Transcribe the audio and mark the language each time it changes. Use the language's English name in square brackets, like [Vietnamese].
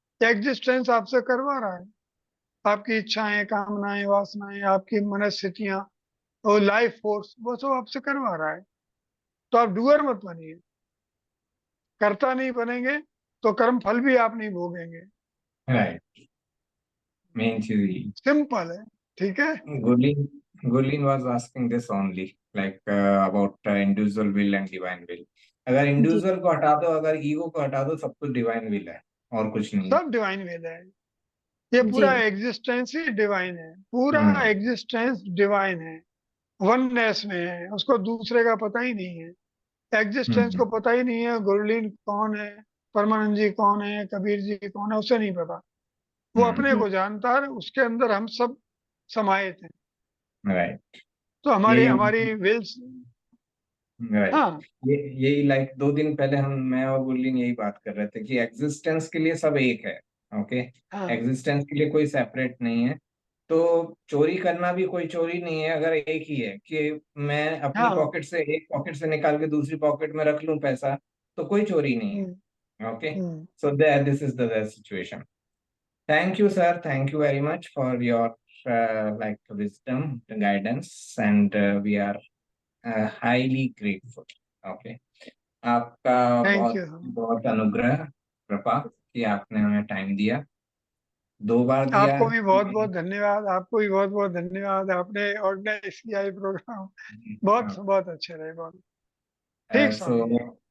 [Hindi] Existence आपसे करवा रहा है। आपकी इच्छाएं, कामनाएं, वासनाएं, आपकी मनस्थितियां, वो लाइफ फोर्स, वो सब आपसे करवा रहा है। तो आप डूअर मत बनिए। कर्ता नहीं बनेंगे तो कर्म फल भी आप नहीं भोगेंगे। राइट। मेन चीज सिंपल है, ठीक है। [English] Gurleen, Gurleen was asking this only, like about individual will and divine will. [Hindi] अगर जी। इंडिविजुअल को हटा दो, अगर ईगो को हटा दो, सब कुछ डिवाइन विल है और कुछ नहीं है। सब डिवाइन वेद है। ये जी। पूरा एग्जिस्टेंस ही डिवाइन है, पूरा हम्म एग्जिस्टेंस डिवाइन है। वननेस में है, उसको दूसरे का पता ही नहीं है। एग्जिस्टेंस को हम्म पता ही नहीं है गुरलीन कौन है, परमानंद जी कौन है, कबीर जी कौन है, उसे नहीं पता। वो अपने को जानता है, उसके अंदर हम सब समाये थे। [English] Right. [Hindi] तो हमारी यही हमारी विल्स, [English] Right. [Hindi] हाँ यही लाइक 2 दिन पहले मैं और गुरलीन यही बात कर रहे थे कि एग्जिस्टेंस के लिए सब एक है। [English] Okay. [Hindi] हाँ एग्जिस्टेंस के लिए कोई सेपरेट नहीं है। तो चोरी करना भी कोई चोरी नहीं है अगर एक ही है कि मैं अपनी हाँ। पॉकेट से एक पॉकेट से निकाल के दूसरी पॉकेट में रख लूं पैसा, तो कोई चोरी नहीं हम्म, है। Okay. Hmm. [English] So this is the situation. Thank you, sir. Thank you very much for your like wisdom, guidance, and we are highly grateful. [Hindi] Okay. आपका [English] thank [Hindi] बहुत [English] You. [Hindi] बहुत अनुग्रह कृपा कि आपने हमें टाइम दिया, 2 बार दिया। आपको भी बहुत बहुत धन्यवाद, आपको भी बहुत बहुत धन्यवाद। आपने ऑर्गेनाइज किया ये प्रोग्राम, बहुत बहुत अच्छे रहे, बहुत ठीक सो स्वामी जी।